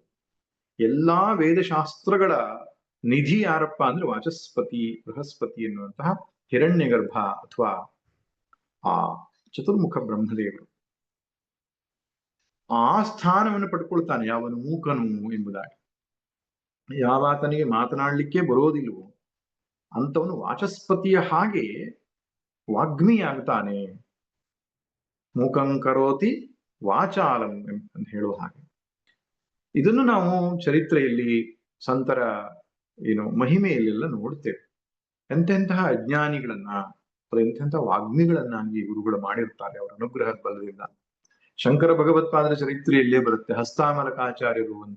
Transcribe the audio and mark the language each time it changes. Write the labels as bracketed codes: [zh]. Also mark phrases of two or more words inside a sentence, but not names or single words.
[kn] ಎಲ್ಲಾ ವೇದಶಾಸ್ತ್ರಗಳ ನಿಧಿ ಯಾರಪ್ಪ ಅಂದ್ರೆ ವಾಚಸ್ಪತಿ ಬೃಹಸ್ಪತಿ ಎನ್ನುವಂತಹ ಹಿರಣ್ಯಗರ್ಭ ಅಥವಾ ಆ ಚತುರ್ಮುಖ ಬ್ರಹ್ಮದೇವರು. ಆ ಸ್ಥಾನವನ್ನು ಪಡ್ಕೊಳ್ತಾನೆ ಯಾವನು ಮೂಕನು ಎಂಬುದಾಗಿ. ಯಾವಾತನಿಗೆ ಮಾತನಾಡ್ಲಿಕ್ಕೆ ಬರೋದಿಲ್ವೋ ಅಂತವನು ವಾಚಸ್ಪತಿಯ ಹಾಗೆ ವಾಗ್ಮಿಯಾಗ್ತಾನೆ. [sa] ಮೂಕಂ ಕರೋತಿ ವಾಚಾಲಂ [kn] ಅಂತ ಹೇಳುವ ಹಾಗೆ. ಇದನ್ನು ನಾವು ಚರಿತ್ರೆಯಲ್ಲಿ ಸಂತರ ಮಹಿಮೆಯಲ್ಲೆಲ್ಲ ನೋಡ್ತೇವೆ. ಎಂತೆಂತಹ ಅಜ್ಞಾನಿಗಳನ್ನ ಎಂತೆಂಥ ವಾಗ್ಮಿಗಳನ್ನಾಗಿ ಗುರುಗಳು ಮಾಡಿರ್ತಾರೆ ಅವರ ಅನುಗ್ರಹದ ಬಲದಿಂದ. ಶಂಕರ ಭಗವತ್ಪಾದರ ಚರಿತ್ರೆಯಲ್ಲೇ ಬರುತ್ತೆ ಹಸ್ತಾಮಲಕಾಚಾರ್ಯರು ಅಂತ.